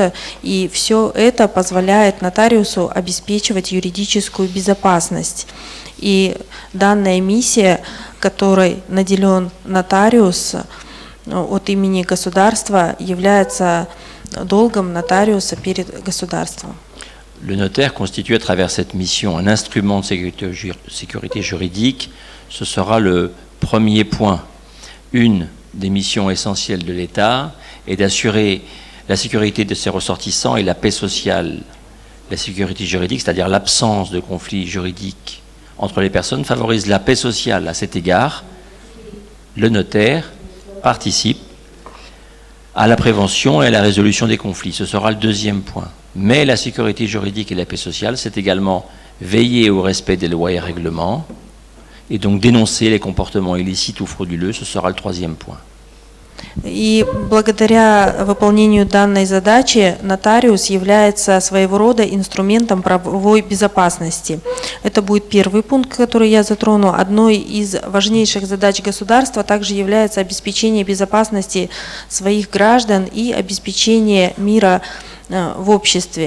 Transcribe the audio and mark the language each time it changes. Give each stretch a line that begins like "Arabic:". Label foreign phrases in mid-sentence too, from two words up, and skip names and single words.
Russian: И все это позволяет нотариусу обеспечивать юридическую безопасность. И данная миссия, которой наделен нотариус от имени государства, является долгом нотариуса перед государством.
French: Le notaire constitue à travers cette mission un instrument de sécurité juridique. Ce sera le premier point. Une des missions essentielles de l'État est d'assurer la sécurité de ses ressortissants et la paix sociale. La sécurité juridique, c'est-à-dire l'absence de conflits juridiques entre les personnes, favorise la paix sociale. À cet égard, le notaire participe à la prévention et à la résolution des conflits. Ce sera le deuxième point. Mais la sécurité juridique et la paix sociale, c'est également veiller au respect des lois et règlements et donc dénoncer les comportements illicites ou frauduleux. Ce sera le troisième point.
Russian: И благодаря выполнению данной задачи нотариус является своего рода инструментом правовой безопасности. Это будет первый пункт, который я затрону. Одной из важнейших задач государства также является обеспечение безопасности своих граждан и обеспечение мира в обществе.